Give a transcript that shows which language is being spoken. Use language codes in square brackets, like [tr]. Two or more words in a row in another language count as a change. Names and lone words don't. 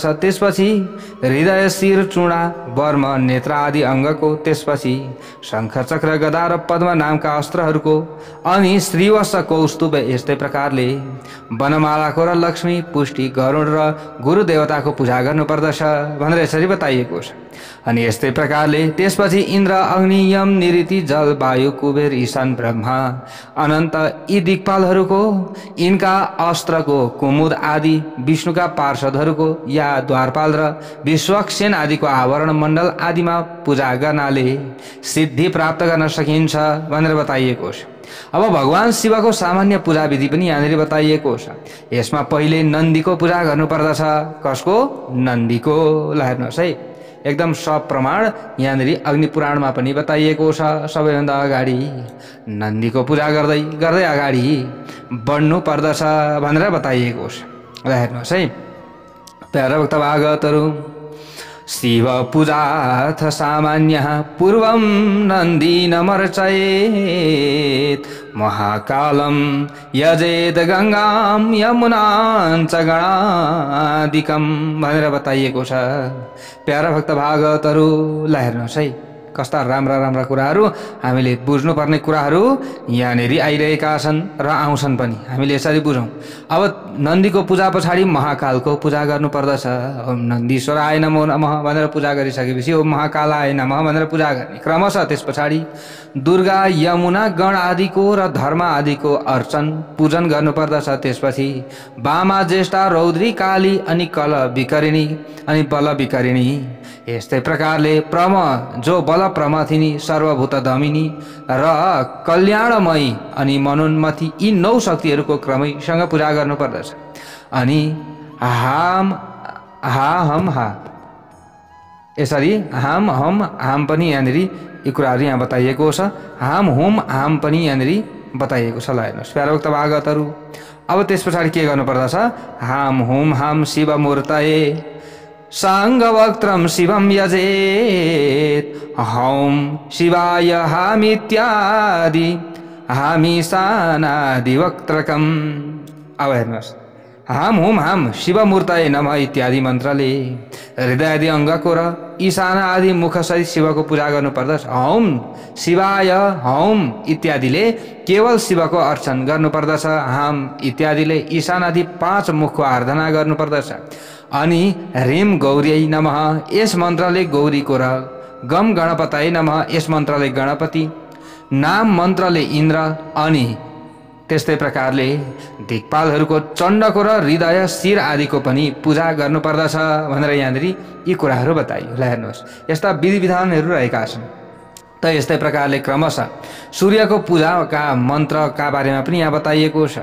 [ne] त्यसपछि हृदय, शिर, चूडा, वर्म, नेत्र आदि अङ्गको, त्यसपछि शङ्ख, चक्र, गदा र पद्म नामका अस्त्रहरूको, अनि श्रीवत्स, कौस्तुभ, यस्तै प्रकारले वनमालाको र लक्ष्मी, पुष्टि, गरुड र गुरु देवताको पूजा गर्नुपर्दछ भनेर यसरी बताइएको छ। अनि यस्तै प्रकारले त्यसपछि इन्द्र, अग्नि, यम, निऋति, जल, वायु, कुबेर, ईशान, ब्रह्मा, अनन्त यी दिक्पालहरूको, यिनका अस्त्रको, कुमुद आदि विष्णुका पार्षदहरूको या द्वारपाल र विश्वक्सेन आदिको आवरण मण्डल आदिमा पूजा गर्नाले सिद्धि प्राप्त गर्न सकिन्छ भनेर बताइएको छ। अब भगवान शिवको सामान्य पूजा विधि पनि यहाँनिर बताइएको छ। यसमा पहिले नन्दीको पूजा गर्नुपर्दछ। कसको? नन्दीको। ल हेर्नुहोस् है, एकदम सप्रमाण यहाँनिर अग्नि पुराणमा पनि बताइएको छ। सबैभन्दा अगाडि नन्दीको पूजा गर्दै गर्दै अगाडि बढ्नु पर्दछ भनेर बताइएको छ। ल हेर्नुहोस् है, प्यारा भक्त भागवतहरू, [sa] शिव पूजाथ सामान्य पूर्वं नन्दी नमर्चयेत् महाकालं यजेत गङ्गां यमुनाञ्च गणादिकं [ne] भनेर बताइएको छ। प्यारा भक्त भागवतहरू, ल हेर्नुहोस् है, कस्ता राम्रा राम्रा कुराहरू, हामीले बुझ्नुपर्ने कुराहरू यहाँनिर आइरहेका छन् र आउँछन् पनि। हामीले यसरी बुझौँ। अब नन्दीको पूजा पछाडि महाकालको पूजा गर्नुपर्दछ। [sa] ओम नन्दीश्वराय नमो नमः [ne] भनेर पूजा गरिसकेपछि [sa] ओम महाकालाय नमः [ne] भनेर पूजा गर्ने। क्रमशः त्यस पछाडि दुर्गा, यमुना, गण आदिको र धर्म आदिको अर्चन पूजन गर्नुपर्दछ। त्यसपछि बामा, ज्येष्ठा, रौद्री, काली अनि कल विकरिणी अनि बल विकरिणी, यस्तै प्रकारले प्रम जो बल प्रमथिनी, सर्वभूत दमिनी र कल्याणमयी अनि मनोन्मथी यी 9 शक्तिहरूको क्रमैसँग पूजा गर्नुपर्दछ। अनि हाम हा हम हा, यसरी हाम हम हाम पनि यहाँनिर यी कुराहरू यहाँ बताइएको छ। हाम हुम हाम पनि यहाँनिर बताइएको छ। ल हेर्नुहोस् प्यारा भक्त भागवतहरू, अब त्यस पछाडि के गर्नुपर्दछ? [sa] हाम हुम हाम शिव मूर्तये साङ्गवक्त्रं शिवं यजेत् हौं शिवाय हामित्यादि हामीशानादि वक्त्रकम्। [ne] अब हेर्नुहोस्, [sa] हाम हुम हाम शिवमूर्तये नमः [ne] इत्यादि मन्त्रले हृदय आदि अङ्गको र ईशान आदि मुखसहित शिवको पूजा गर्नुपर्दछ। [sa] हौम शिवाय हौम [ne] इत्यादिले केवल शिवको अर्चन गर्नुपर्दछ। हाम इत्यादिले ईशान आदि 5 मुखको आराधना गर्नुपर्दछ। अनि [sa] ह्रीम गौर्यै नमः [ne] यस मन्त्रले गौरीको र [sa] गम गणपतये नमः [ne] यस मन्त्रले गणपति, नाम मन्त्रले इन्द्र, अनि त्यस्तै प्रकारले दिक्पालहरूको चण्डको र हृदय, शिर आदिको पनि पूजा गर्नुपर्दछ भनेर यहाँनिर यी कुराहरू बताइयो। ल हेर्नुहोस्, यस्ता विधि विधानहरू रहेका छन्। त यस्तै प्रकारले क्रमशः सूर्यको पूजाका मन्त्रका बारेमा पनि यहाँ बताइएको छ।